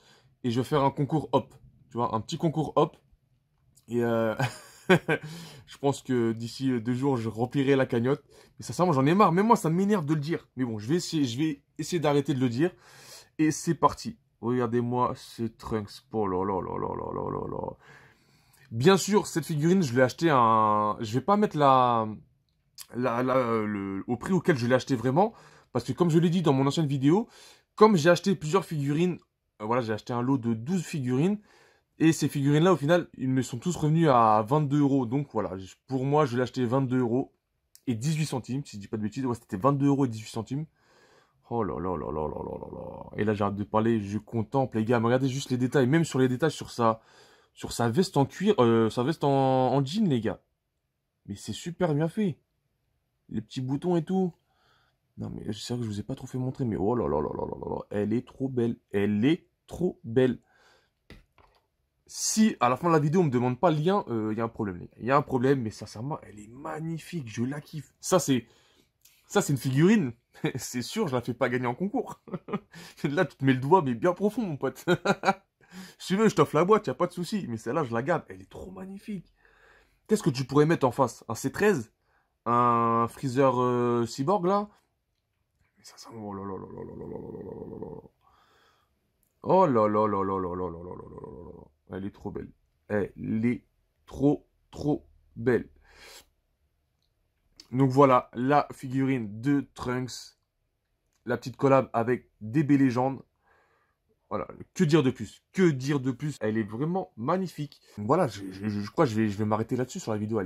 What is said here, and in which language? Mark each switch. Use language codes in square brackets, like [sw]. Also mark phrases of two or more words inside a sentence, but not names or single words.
[fr] Et je vais faire un concours hop. Tu vois, un petit concours hop. Et je pense que d'ici 2 jours, je remplirai la cagnotte. Mais sincèrement, j'en ai marre. Même moi, ça m'énerve de le dire. Mais bon, je vais essayer d'arrêter de le dire. Et c'est parti. Regardez-moi ce Trunks. Oh là là là là là là là là. Bien sûr, cette figurine, je l'ai acheté je vais pas mettre au prix auquel je l'ai acheté vraiment. Parce que comme je l'ai dit dans mon ancienne vidéo, comme j'ai acheté plusieurs figurines, voilà, j'ai acheté un lot de 12 figurines. Et ces figurines-là, au final, ils me sont tous revenus à 22 euros. Donc voilà, pour moi, je l'ai acheté 22 euros et 18 centimes, si je dis pas de bêtises. Ouais, c'était 22 euros et 18 centimes. Oh là là là là là là là là. Et là, j'arrête de parler, je contemple, les gars. Mais regardez juste les détails, même sur les détails sur sa veste en cuir, sa veste en jean, les gars. Mais c'est super bien fait. Les petits boutons et tout. Non, mais c'est vrai que je vous ai pas trop fait montrer, mais oh là là là là là là là. Elle est trop belle. Elle est trop belle. Si à la fin de la vidéo on me demande pas le lien, il y a un problème, les gars. Il y a un problème, mais sincèrement, elle est magnifique. Je la kiffe. Ça, c'est une figurine. C'est sûr, je la fais pas gagner en concours. Là, tu te mets le doigt, mais bien profond, mon pote. Si tu veux, je t'offre la boîte, y a pas de souci. Mais celle-là, je la garde. Elle est trop magnifique. Qu'est-ce que tu pourrais mettre en face? Un C13? Un Freezer Cyborg, là? Mais ça, oh là là là là là là là là là là là. Oh là là là là là là là là là là là là. Elle est trop belle. Elle est trop, trop belle. Donc voilà, la figurine de Trunks. La petite collab avec DB Legend. Voilà, que dire de plus? Que dire de plus? Elle est vraiment magnifique. Voilà, je crois que je vais m'arrêter là-dessus sur la vidéo.